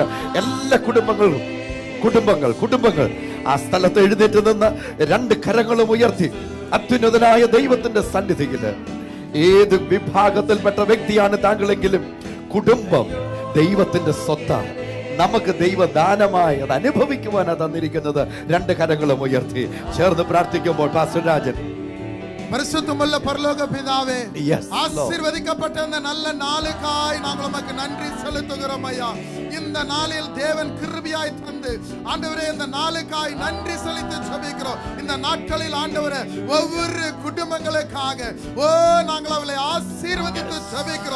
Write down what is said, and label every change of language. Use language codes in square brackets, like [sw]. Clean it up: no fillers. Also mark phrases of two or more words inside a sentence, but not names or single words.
[ml] എല്ലാ കുടുംബങ്ങൾ ആ സ്ഥലത്ത് എഴുന്നേറ്റ് നിന്ന് 2 കരങ്ങളും ഉയർത്തി അത്യുന്നതനായ ദൈവത്തിന്റെ സന്നിധിയില്, ഏത് വിഭാഗത്തിൽപ്പെട്ട വ്യക്തിയാണ് താങ്കളെങ്കിലും കുടുംബം ദൈവത്തിന്റെ സ്വത്താണ്. നമുക്ക് ദൈവദാനമായി അത് അനുഭവിക്കുവാനാണ് തന്നിരിക്കുന്നത്. 2 കരങ്ങളും ഉയർത്തി ചേർന്ന് പ്രാർത്ഥിക്കുമ്പോൾ പാസ്റ്റർ രാജൻ. [ta] பரிசுத்தமுள்ள பரலோக பிதாவே, ஆசீர்வதிக்கப்பட்ட இந்த நல்ல நாளுக்காய் நாங்கள் உமக்கு நன்றி செலுத்துகிறோம் ஐயா. இந்த நாளில் தேவன் கிருபையாய் தந்து ஆண்டவரே இந்த நாளுக்காய் நன்றி செலுத்தி ஜெபிக்கிறோம். இந்த நாட்களில் ஆண்டவரே ஒவ்வொரு குடும்பங்களுக்காக நாங்கள் அவளை ஆசீர்வதித்து ஜெபிக்கிறோம்.